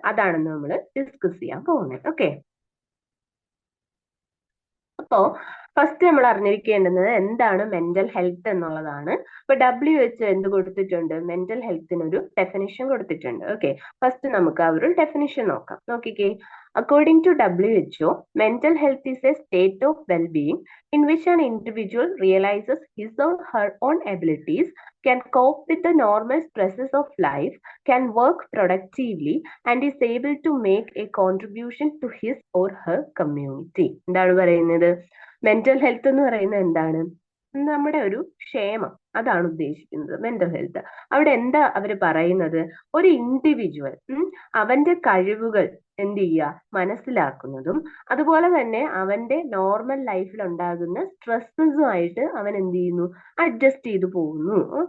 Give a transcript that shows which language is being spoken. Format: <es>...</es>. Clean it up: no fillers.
<ml>അതാണ് നമ്മൾ ഡിസ്കസ് ചെയ്യാൻ പോകുന്നത്. ഓക്കെ, അപ്പോ ഫസ്റ്റ് നമ്മൾ അറിഞ്ഞിരിക്കേണ്ടുന്നത് എന്താണ് മെന്റൽ ഹെൽത്ത് എന്നുള്ളതാണ്. അപ്പൊ WHO എന്ത് കൊടുത്തിട്ടുണ്ട്? മെന്റൽ ഹെൽത്തിന് ഒരു ഡെഫിനിഷൻ കൊടുത്തിട്ടുണ്ട്. ഓക്കെ, ഫസ്റ്റ് നമുക്ക് ആ ഒരു ഡെഫിനിഷൻ നോക്കാം.</ml> <en>നോക്കിക്കേ, according to WHO, mental health is a state of well-being in which an individual realizes his or her own abilities, can cope with the normal stresses of life, can work productively, and is able to make a contribution to his or her community.</en> <ml>എന്താണ് പറയുന്നത്? Mental health എന്ന് പറയുന്നത് എന്താണ്? നമ്മുടെ ഒരു ക്ഷേമം, അതാണ് ഉദ്ദേശിക്കുന്നത് മെന്റൽ ഹെൽത്ത്. അവിടെ എന്താ അവര് പറയുന്നത്? ഒരു ഇൻഡിവിജ്വൽ അവന്റെ കഴിവുകൾ എന്ത് ചെയ്യുക, മനസ്സിലാക്കുന്നതും അതുപോലെ തന്നെ അവന്റെ നോർമൽ ലൈഫിൽ ഉണ്ടാകുന്ന സ്ട്രെസ്സുമായിട്ട് അവൻ എന്ത് ചെയ്യുന്നു, അഡ്ജസ്റ്റ് ചെയ്തു പോകുന്നു.</ml>